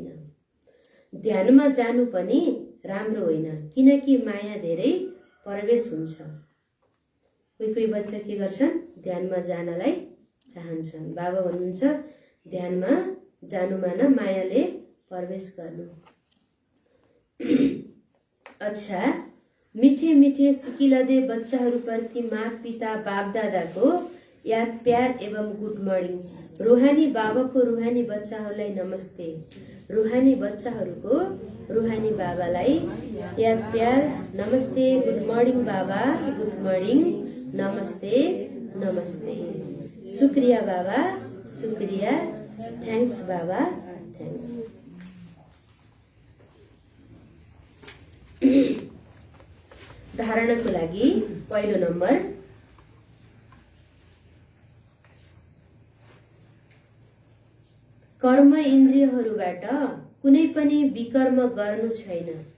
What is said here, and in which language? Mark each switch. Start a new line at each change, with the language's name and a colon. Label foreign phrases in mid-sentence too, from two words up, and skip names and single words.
Nepali: ध्यानमा जानु पनि राम्रो होइन किनकि माया धेरै प्रवेश हुन्छ। कोही कोही बच्चा के गर्छन्? ध्यानमा जानलाई चाहन्छन्। बाबा भन्नुहुन्छ ध्यानमा जानुमा न मायाले प्रवेश गर्नु। अच्छा,
Hindi: मिठे मिठे सिकिलदे
Nepali: बच्चाहरूप्रति माता पिता बाप दादाको याद प्यार एवं
English: good morning.
Nepali: रुहानी बाबाको रुहानी बच्चाहरूलाई नमस्ते। रुहानी बच्चाहरूको रुहानी बाबालाई याद प्यार नमस्ते।
English: good morning
Nepali: बाबा।
English: good morning.
Nepali: नमस्ते नमस्ते। शुक्रिया बाबा। शुक्रिया। थ्याङ्क्स बाबा। थ्याङ्क्स। धारणाको लागि पहिलो नम्बर, कर्म इन्द्रियहरूबाट कुनै पनि विकर्म गर्नु छैन।